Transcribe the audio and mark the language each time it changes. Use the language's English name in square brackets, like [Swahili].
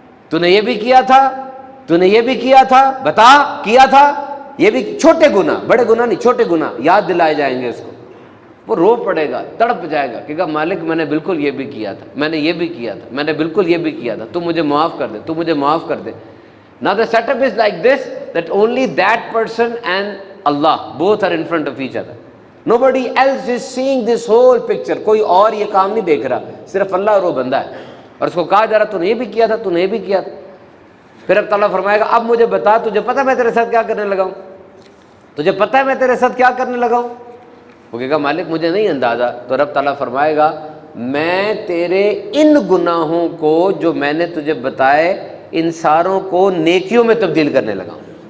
[Urdu] تو نے یہ بھی کیا تھا، تو نے یہ بھی کیا تھا، بتا کیا تھا یہ بھی. چھوٹے گناہ، بڑے گناہ نہیں، چھوٹے گناہ یاد دلائے جائیں گے اس کو. وہ رو پڑے گا، تڑپ جائے گا کہ مالک میں نے بالکل یہ بھی کیا تھا، میں نے یہ بھی کیا تھا، میں نے بالکل یہ بھی کیا تھا، تو مجھے معاف کر دے، تو مجھے معاف کر دے. [English] Now the setup is like this, that only that person and Allah both are in front of each other. Nobody else is seeing this whole picture. [Urdu] کوئی اور یہ کام نہیں دیکھ رہا، صرف اللہ اور وہ بندہ ہے. اور اس کو کہا جا رہا تو نے یہ بھی کیا تھا، تو نے یہ بھی کیا تھا. پھر اب تعالیٰ فرمائے گا اب مجھے بتا، تجھے پتہ میں تیرے ساتھ کیا کرنے لگا ہوں، تجھے پتہ ہے میں تیرے ساتھ کیا کرنے لگا ہوں. وہ کہے گا مالک مجھے نہیں اندازہ. تو رب تعالیٰ فرمائے گا میں تیرے ان گناہوں کو جو میں نے تجھے بتائے ان ساروں کو نیکیوں میں تبدیل کرنے لگا ہوں.